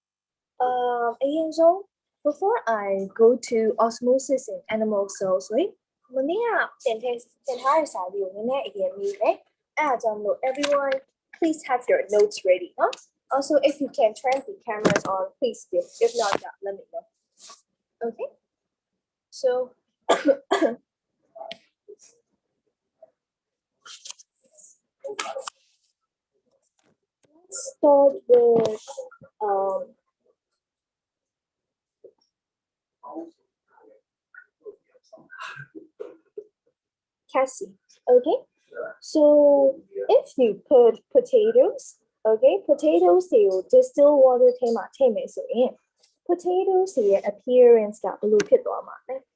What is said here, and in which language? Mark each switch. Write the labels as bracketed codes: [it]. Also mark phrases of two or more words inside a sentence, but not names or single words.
[en] Ayun, so before I go to osmosis in animal cells, right? [my] မနေ့ကတင်ထားတဲ့စာလေးကိုနည်းနည်းအရင်မေးမယ်အဲ့ဒါကြောင့်မလို့ [en] everyone please have your notes ready, huh? Also, if you can turn the cameras on, please do. If not, yeah, let me know. Okay? So let's start with Cassie. Okay? So if you put potatoes, okay, potatoes they will distill water [my] ထဲမှာထည့်မယ်ဆိုရင် [en] potatoes ရဲ့ appearance [my] ကဘယ်လိုဖြစ်သွားမှာလဲ?